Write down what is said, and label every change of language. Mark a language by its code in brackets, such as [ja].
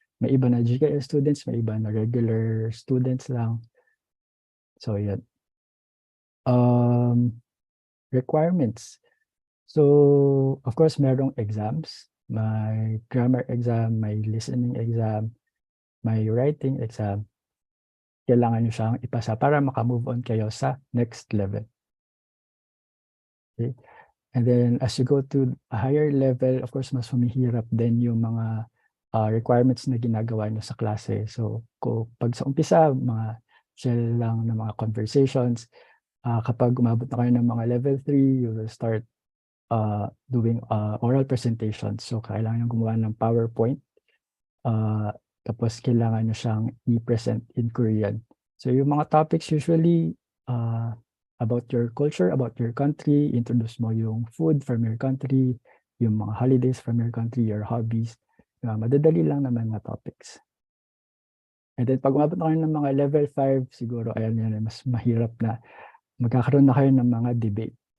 [tl] May iba na GKS students, may iba na regular students lang. So, yan. [en] Requirements. So, of course, merong exams. [tl] May grammar exam, may listening exam, may writing exam. Kailangan nyo siyang ipasa para makamove on kayo sa next level. Okay. [en] And then, as you go to a higher level, of course, [tl] mas humihirap din yung mga requirements na ginagawa nyo sa klase. So, pag sa umpisa, mga shell lang ng mga conversations. Kapag umabot na kayo ng mga level 3, [en] you will start doing oral presentations. [tl] So, kailangan nyo gumawa ng PowerPoint. Tapos, kailangan nyo siyang i-present [en] in Korean. So, yung mga topics usually about your culture, about your country, introduce [tl] mo yung [en] food from your country, yung mga holidays from your country, your hobbies. [tl] Madadali lang naman na topics. And then, pag umabot na kayo ng mga level 5, siguro, ayan yan, mas mahirap na magkakaroon na kayo ng mga debate.